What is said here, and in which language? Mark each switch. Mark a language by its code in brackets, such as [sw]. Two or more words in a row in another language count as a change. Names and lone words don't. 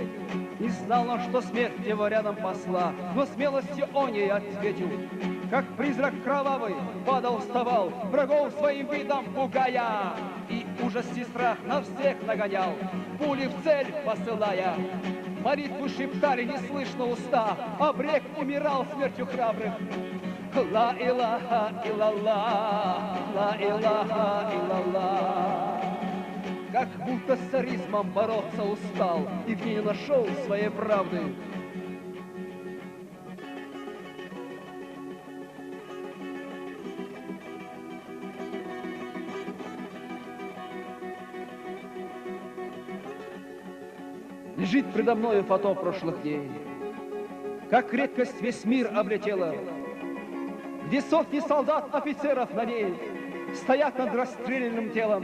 [ru] Не знал он, что смерть его рядом посла, но смелости он ей ответил. Как призрак кровавый падал, вставал, врагов своим видом пугая. И ужас и страх на всех нагонял, пули в цель посылая. Молитву шептали неслышно уста, обрек умирал смертью храбрых. [ar] لا إله إلا الله، لا إله إلا الله. [ru] Как будто с царизмом бороться устал и в ней не нашел своей правды. Лежит предо мною фото прошлых дней, как редкость весь мир облетела, где сотни солдат, офицеров на ней стоят над расстрелянным телом.